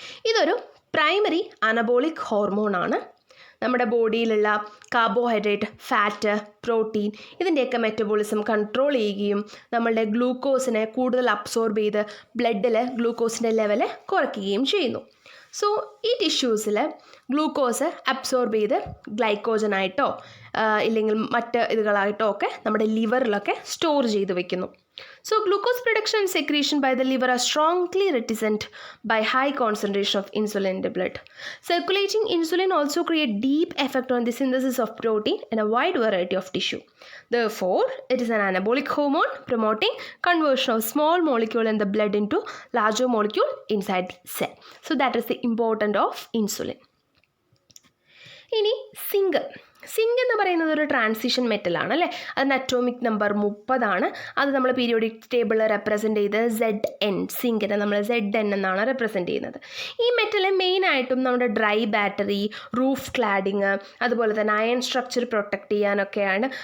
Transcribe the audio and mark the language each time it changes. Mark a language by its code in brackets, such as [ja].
[ml] ഇതൊരു primary anabolic ഹോർമോണാണ്. നമ്മുടെ ബോഡിയിലുള്ള കാർബോഹൈഡ്രേറ്റ്, ഫാറ്റ്, പ്രോട്ടീൻ ഇതിൻ്റെയൊക്കെ മെറ്റബോളിസം കൺട്രോൾ ചെയ്യുകയും നമ്മളുടെ ഗ്ലൂക്കോസിനെ കൂടുതൽ അബ്സോർബ് ചെയ്ത് ബ്ലഡിൽ ഗ്ലൂക്കോസിൻ്റെ ലെവൽ കുറയ്ക്കുകയും ചെയ്യുന്നു. സോ ഈ ടിഷ്യൂസിൽ ഗ്ലൂക്കോസ് അബ്സോർബ് ചെയ്ത് ഗ്ലൈക്കോജനായിട്ടോ ഇല്ലെങ്കിൽ മറ്റ് ഇതുകളായിട്ടോ ഒക്കെ നമ്മുടെ ലിവറിലൊക്കെ സ്റ്റോർ ചെയ്ത് വെക്കുന്നു. [en] So glucose production and secretion by the liver are strongly reticent by high concentration of insulin in the blood. Circulating insulin also create deep effect on the synthesis of protein in a wide variety of tissue. Therefore, it is an anabolic hormone promoting conversion of small molecule in the blood into larger molecule inside the cell. So that is the importance of insulin. [ml] ഇനി zinc എന്ന് പറയുന്നത് ഒരു transition മെറ്റലാണ് അല്ലേ. അതിന് atomic number 30 അത് നമ്മൾ periodic ടേബിളിൽ represent ചെയ്ത് ZN, സിങ്കിനെ നമ്മൾ ZN എന്നാണ് റെപ്രസെൻ്റ് ചെയ്യുന്നത്. ഈ മെറ്റൽ മെയിനായിട്ടും നമ്മുടെ ഡ്രൈ ബാറ്ററി, റൂഫ് ക്ലാഡിങ്, അതുപോലെ തന്നെ അയൺ സ്ട്രക്ചർ പ്രൊട്ടക്റ്റ് ചെയ്യാനൊക്കെയാണ്.